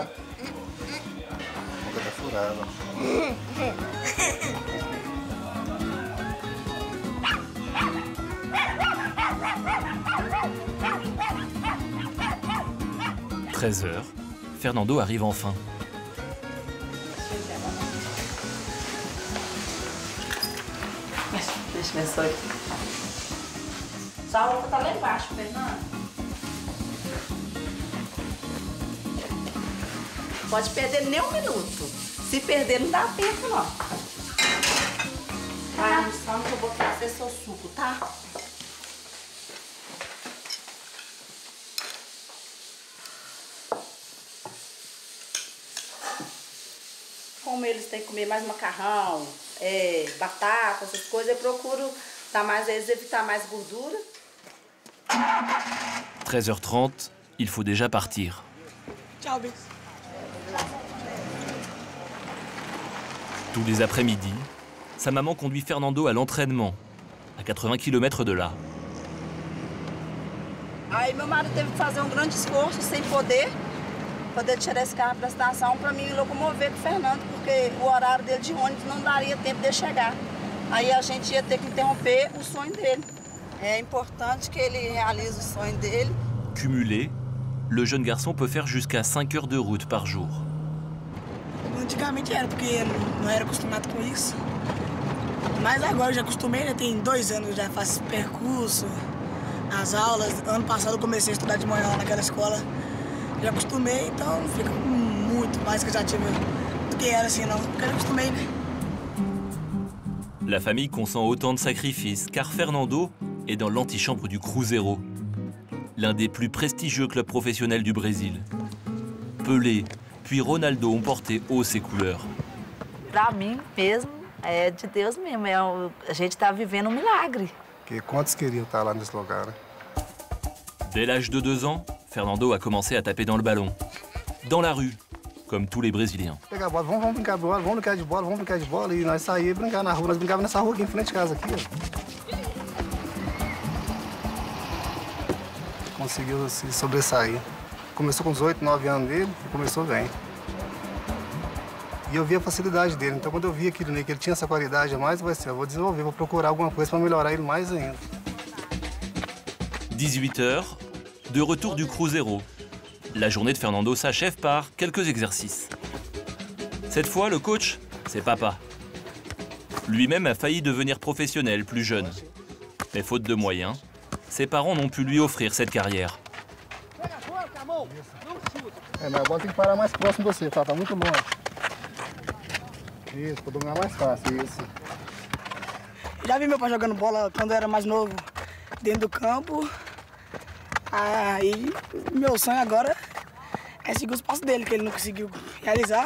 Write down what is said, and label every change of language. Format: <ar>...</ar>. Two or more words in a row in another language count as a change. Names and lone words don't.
<fr>13 h, Fernando arrive enfin.</fr> <pt>Deixa eu ver só. Só a outra tá lá embaixo, Fernando. Pode perder nem um minuto. Se perder, não dá tempo, não. Tá, só não vou botar seu suco, tá? Como eles têm que comer mais macarrão, batata, essas coisas, eu procuro dar mais, evitar mais gordura.</pt> <fr>13h30, il faut déjà partir.</fr> <pt>Ciao, Bis.</pt> <fr>Tous les après-midi, sa maman conduit Fernando à l'entraînement, à 80 km de là.</fr> <pt>Aí meu marido teve que fazer grande esforço sem poder tirar esse carro para a estação para mim locomover com o Fernando, porque o horário dele de ônibus não daria tempo de chegar. Aí a gente ia ter que interromper o sonho dele. É importante que ele realize o sonho dele.</pt> <fr>Cumulé, le jeune garçon peut faire jusqu'à 5 heures de route par jour.</fr> <pt>Antigamente era, porque não era acostumado com isso. Mas agora eu já acostumei, já tem 2 anos, já faço esse percurso, as aulas. Ano passado eu comecei a estudar de manhã lá naquela escola. Já acostumei, então não fica muito mais cansativo do que era assim, não. Porque eu já acostumei, né?</pt> <fr>La famille consent autant de sacrifices, car Fernando est dans l'antichambre du Cruzeiro, l'un des plus prestigieux clubs professionnels du Brésil. Pelé, puis Ronaldo ont porté haut ses couleurs.</fr> <pt>Para mim mesmo, é de Deus mesmo. A gente está vivendo um milagre. Quantos queriam estar lá nesse lugar, né?</pt> <fr>Dès l'âge de 2 ans, Fernando a commencé à taper dans le ballon. Dans la rue, comme tous les Brésiliens.</fr> <pt>Pegar a bola, vamos brincar de bola, vamos brincar de bola, vamos brincar de bola. E nós saímos brincar na rua. Nós brincávamos nessa rua aqui em frente de casa. Aqui, ó. Conseguiu se sobressair. Começou com 18, 9 anos dele e começou bem. E eu vi a facilidade dele. Então, quando eu vi aquilo nele, que ele tinha essa qualidade a mais, eu falei assim, eu vou desenvolver, vou procurar alguma coisa para melhorar ele mais ainda.</pt> <fr>18 h, de retour du Cruzeiro. La journée de Fernando s'achève par quelques exercices. Cette fois, le coach, c'est papa. Lui-même a failli devenir professionnel plus jeune. Mais faute de moyens, ses parents n'ont pu lui offrir cette carrière.</fr> <pt>Mas a bola tem que parar mais próximo de você, tá? Tá muito longe. Isso, para dominar mais fácil, isso. Já vi meu pai jogando bola quando eu era mais novo, dentro do campo. Aí, meu sonho agora é seguir os passos dele, que ele não conseguiu realizar.</pt>